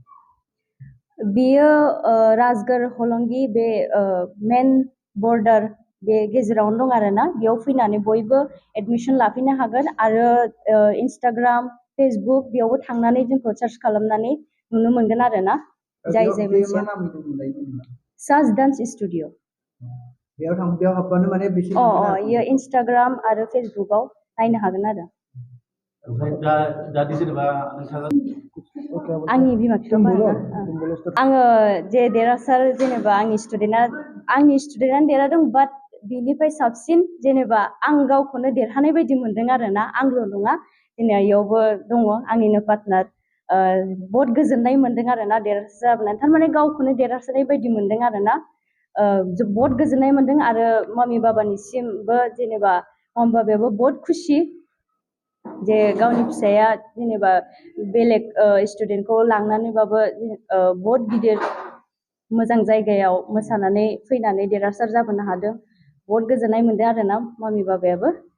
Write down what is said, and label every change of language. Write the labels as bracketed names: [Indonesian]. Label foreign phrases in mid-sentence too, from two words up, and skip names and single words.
[Bodo] बेयो राजगढ़ हलंगी बे मेन बर्डार बे गेजेरावनो दं आरोना बेयाव फैनानै बयबो एडमिसन लाफैनो हागोन आरो इन्सटाग्राम फेसबुक बेयावबो थांनानै जोंखौ सार्च खालामनानै नुनो मोनगोन आरोना जाय जाय बे मा मोनसे नामै दंमोनलाय जेनेबा साज डान्स स्टुडिअ बेयाव हाबबानो माने बिसोर मोनगोन आरो इयो इन्सटाग्राम आरो फेसबुकआव नायनो हागोन आरो जाहाथे जेनेबा नोंथाङा [Hindi] क्या बोलते [Bodo] आंनि [Hindi] हैं? [Bodo] बिमा [Hindi] तुम [Bodo] बिफाखौ [Hindi] बोलो [Bodo] आरोना [Hindi] तुम बोलो उसका [Bodo] आङो जे देरहासार जेनेबा आंनि स्टुडेन्टआनो देरहादों बाट बिनिफ्राय साबसिन जेनेबा आं गावखौनो देरहानाय बायदि मोनदों आरोना आंल' नङा जेनेबा इयावबो दङ आंनिनो पार्टनार बहुत गोजोननाय मोनदों आरोना देरहासार जाबोनानै थारमाने गावखौनो देरहासारनाय बायदि मोनदों आरोना बहुत गोजोननाय मोनदों आरो मामि बाबानिसिमबो जेनेबा मामि बाबायाबो बहुत खुसि जे गावनि फिसाया जेनेबा बेलेग स्टुडेन्टखौ लांनानैबाबो बहुत गिदिर मोजां जायगायाव मोसानानै फैनानै देरहासार जाबोनो हादों बहुत गोजोननाय मोनदों आरोना मामि बाबायाबो